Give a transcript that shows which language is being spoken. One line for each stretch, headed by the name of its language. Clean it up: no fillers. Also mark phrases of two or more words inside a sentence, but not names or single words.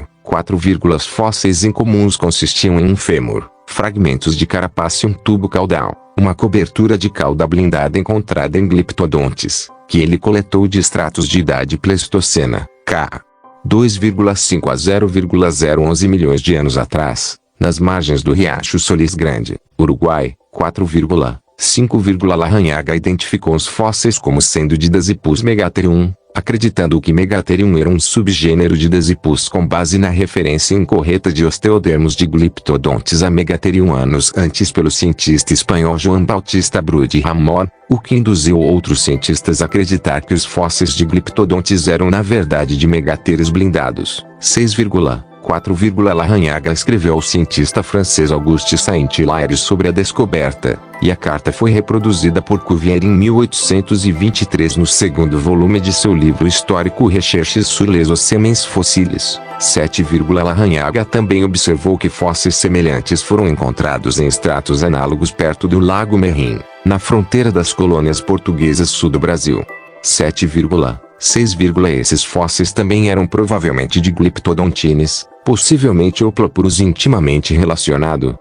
Portuguese: 4, Fósseis incomuns consistiam em um fêmur, fragmentos de carapaça e um tubo caudal, uma cobertura de cauda blindada encontrada em Glyptodontes, que ele coletou de estratos de idade pleistocena, k. 2,5 a 0,011 milhões de anos atrás, nas margens do riacho Solis Grande, Uruguai. 4,5, Larrañaga identificou os fósseis como sendo de Dasypus megatherium, acreditando que Megatherium era um subgênero de Dasypus com base na referência incorreta de osteodermos de Glyptodontes a Megatherium anos antes pelo cientista espanhol João Bautista Bru de Ramon, o que induziu outros cientistas a acreditar que os fósseis de Glyptodontes eram na verdade de megatherios blindados. 6,4, 4, Larrañaga escreveu ao cientista francês Auguste Saint-Hilaire sobre a descoberta, e a carta foi reproduzida por Cuvier em 1823 no segundo volume de seu livro histórico Recherches sur les ossements fossiles. 7, Larrañaga também observou que fósseis semelhantes foram encontrados em estratos análogos perto do Lago Merim, na fronteira das colônias portuguesas sul do Brasil. 7,6, esses fósseis também eram provavelmente de Glyptodontines, possivelmente Hoplopurus intimamente relacionado.